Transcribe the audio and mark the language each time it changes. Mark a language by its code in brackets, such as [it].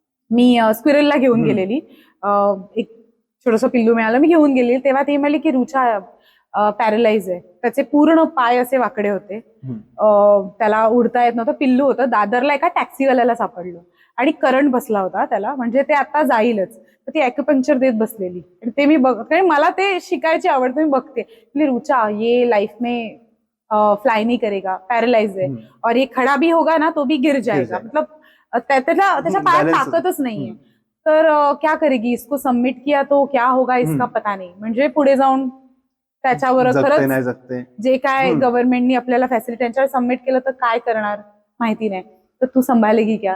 [mr] मी स्क्विरलला घेऊन गेलेली, एक छोटंसं पिल्लू मिळालं, मी घेऊन गेलेली. तेव्हा ती म्हणली की रुचा पॅरलाइज आहे. त्याचे पूर्ण पाय असे वाकडे होते. त्याला उडता येत नव्हतं. पिल्लू होतं. दादरला एका टॅक्सीवाल्याला सापडलं आणि करंट बसला होता त्याला, म्हणजे ते आता जाईलच. तर ती ॲक्युपंक्चर देत बसलेली आणि ते मी बघ, कारण मला ते शिकायची आवड, मी बघते. [hi] रुचा ये लाईफ में फ्लाई नहीं करेगा, पैरालाइज है, और ये खड़ा भी होगा ना तो भी गिर जाएगा. मतलब [mr] त्याच्या पायात ताकदच नाहीये. [hi] तर क्या करेगी, इसको सबमिट किया तो क्या होगा इसका पता नाही. [mr] म्हणजे पुढे जाऊन त्याच्यावर खरंच जे काय गव्हर्नमेंटनी आपल्याला फॅसिलिटी त्यांच्यावर सबमिट केलं तर काय करणार माहिती नाही. तर [hi] तू संभाळेगी क्या.